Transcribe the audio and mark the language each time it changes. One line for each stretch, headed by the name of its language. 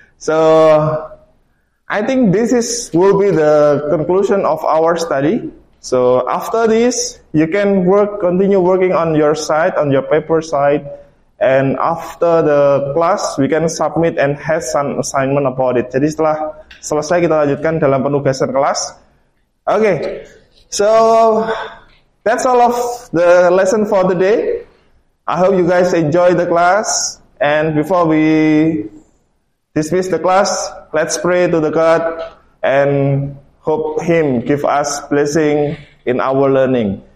English: So I think this will be the conclusion of our study. So after this, you can continue working on your side, on your paper side, and after the class, we can submit and have some assignment about it.
Indonesian: Jadi setelah selesai kita lanjutkan dalam penugasan kelas.
English: Okay, so that's all of the lesson for the day. I hope you guys enjoy the class. And before we dismiss the class, let's pray to the God and hope Him give us blessing in our learning.